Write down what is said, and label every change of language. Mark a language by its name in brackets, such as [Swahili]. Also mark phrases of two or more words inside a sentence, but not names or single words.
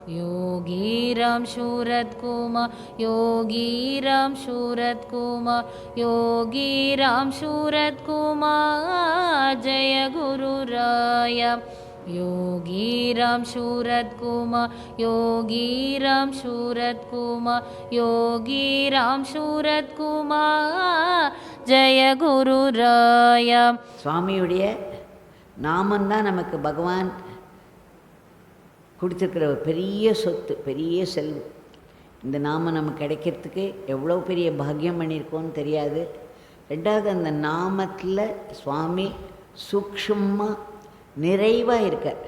[Sanskrit] योगी राम शूरत कुमार, योगी राम शूरत कुमार, योगी राम शूरत कुमार, जय गुरु राया। योगी राम शूरत कुमार, योगी राम शूरत कुमार, योगी राम शूरत कुमार, जय गुरु राया. [Tamil] சுவாமியுடைய நாமந்தான் நமக்கு பகவான் கொடுத்துருக்கிற ஒரு பெரிய சொத்து, பெரிய செல்வம். இந்த நாமம் நமக்கு கிடைக்கிறதுக்கு எவ்வளோ பெரிய பாக்கியம் பண்ணியிருக்கோன்னு தெரியாது. ரெண்டாவது, அந்த நாமத்தில் சுவாமி சூக்ஷ்மமாக நிறைவாக இருக்கார்.